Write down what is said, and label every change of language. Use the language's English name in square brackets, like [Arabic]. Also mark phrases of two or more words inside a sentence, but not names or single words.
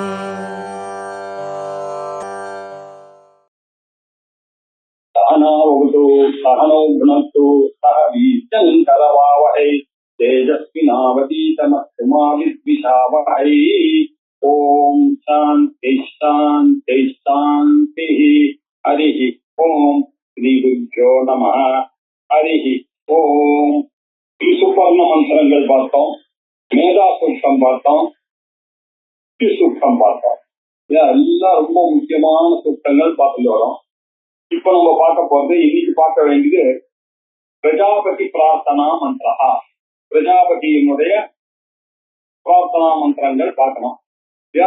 [Sanskrit] सहनो भुनक्तु सह वीर्यं करवावहै तेजस्विनावतीतमस्तु मा विद्विषावहै। ओम शांति शांति शांति। हरिः ओम श्री गुरुभ्यो नमः। हरिः ओम। [Tamil] सुपर्ण मंत्रங்கள் பார்த்தோம், மேதா சூக்தம் பார்த்தோம், சூக்தம் பார்த்தோம். எல்லாம் ரொம்ப முக்கியமான சூக்தங்கள் பார்த்துட்டு வரோம். இப்ப நம்ம பார்க்க போறது, இன்னைக்கு பார்க்க வேண்டியது பிரஜாபதி பிரார்த்தனா மந்திரா. பிரஜாபதியினுடைய பிரார்த்தனா மந்திரங்கள் பார்க்கணும் இல்லையா?